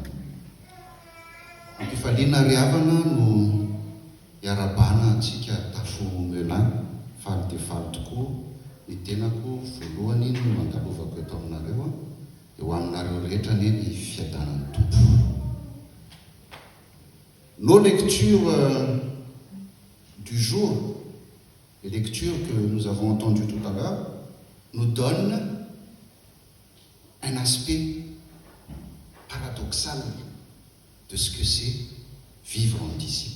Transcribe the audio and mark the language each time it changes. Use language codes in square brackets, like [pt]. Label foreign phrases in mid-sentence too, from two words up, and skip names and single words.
[mg] Ampifaliana ry havana no hiarabana antsika tafomelany, faly dia faly tokoa. Ny tenako voalohany no mandalovako eto aminareo, eo aminareo rehetra ny fiadanan'ny Tompo. [fr] Nos lectures du jour, les lectures que nous avons entendues tout à l'heure, nous donnent un aspect paradoxal de ce que c'est vivre en disciple.